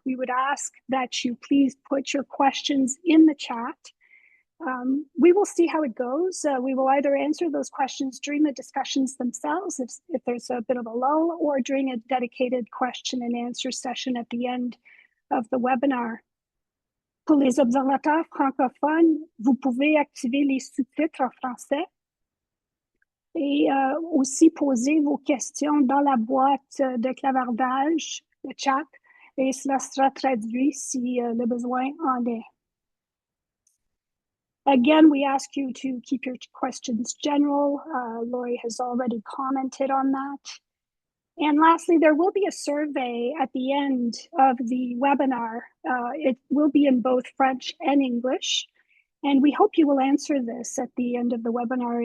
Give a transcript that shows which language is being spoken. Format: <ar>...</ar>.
<en>We would ask that you please put your questions in the chat. We will see how it goes. We will either answer those questions during the discussions themselves, if there's a bit of a lull, or during a dedicated question and answer session at the end of the webinar.</en> <fr>Pour les observateurs francophones, vous pouvez activer les sous-titres en français et aussi poser vos questions dans la boîte de clavardage, le chat, et cela sera traduit si le besoin en est.</fr> <en>Again, we ask you to keep your questions general. Lori has already commented on that. And lastly, there will be a survey at the end of the webinar. It will be in both French and English. And we hope you will answer this at the end of the webinar.</en>